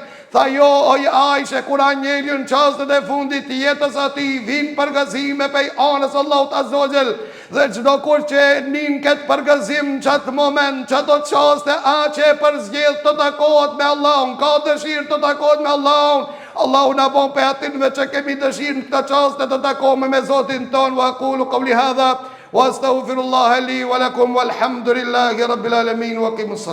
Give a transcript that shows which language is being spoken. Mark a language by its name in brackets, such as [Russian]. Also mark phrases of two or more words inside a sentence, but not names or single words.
[Albanian] Tha jo, oj Aisha, kur anjeli në çastet e fundit të jetës atij vin përgëzime prej anës Allahut [Arabic] عز وجل. [Albanian] Dhe çdo kush që nin këtë përgëzim në çat moment, çato çaste që e përzgjedh të takohet me Allahun, ka dëshirë të takohet me Allahun. Allahu na bon pe atinve që kemi dëshirë në këtë çaste të takohemi me Zotin ton. [Arabic] وأقول قولي هذا وأستغفر الله لي ولكم والحمد لله رب العالمين وأقم الصلاة.